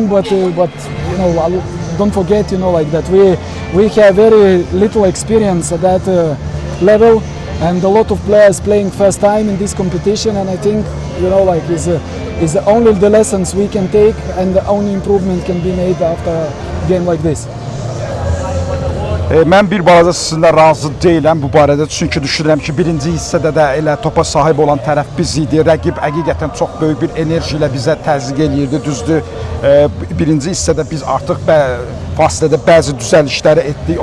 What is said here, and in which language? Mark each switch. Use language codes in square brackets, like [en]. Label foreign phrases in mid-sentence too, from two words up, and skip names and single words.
[en] But don't forget, that we have very little experience at that level. and a lot of players playing first time in this competition. And I think, you know, like is only the lessons we can take, and the only improvement can be made after a game like this. [az] Mən bir balaca sizinlə razı deyiləm bu barədə, çünki düşünürəm ki, birinci hissədə də elə topa sahib olan tərəf biz idi. Rəqib həqiqətən çox böyük bir enerji ilə bizə təzyiq eləyirdi, düzdür. Birinci hissədə biz artıq fasilədə bəzi düzəlişləri etdik.